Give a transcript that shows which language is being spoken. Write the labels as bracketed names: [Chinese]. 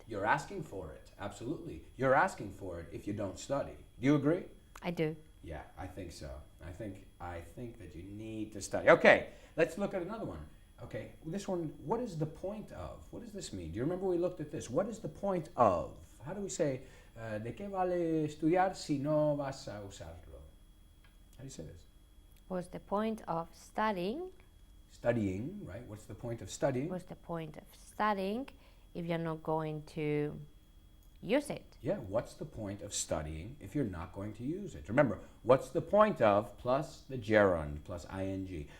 [English] You're asking for it. Absolutely. You're asking for it if you don't study. Do you agree? I do. Yeah, I think so. I think that you need to study. Okay, let's look at another one. Okay, this one, what is the point of? What does this mean? Do you remember we looked at this? What is the point of? How do we say, [Spanish] ¿de qué vale estudiar si no vas a usarlo? [English] How do you say this? What's the point of studying? Studying, right? What's the point of studying? What's the point of studying if you're not going to use it? Yeah, what's the point of studying if you're not going to use it? Remember, what's the point of plus the gerund plus ing.